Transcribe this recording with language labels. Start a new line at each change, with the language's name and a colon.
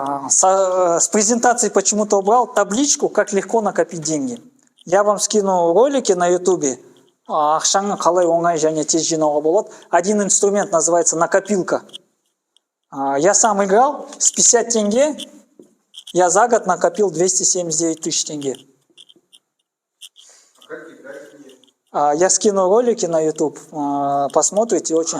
Russian: с презентации почему-то убрал табличку, как легко накопить деньги. Я вам скину ролики на ютубе.
Kazakh: Ақшаны қалай оңай және тез жинауға болады.
Russian: Один инструмент называется накопилка. Я сам играл, с 50 тенге я за год накопил 279 тысяч тенге. А как играть нет? Я скину ролики на YouTube, посмотрите, очень...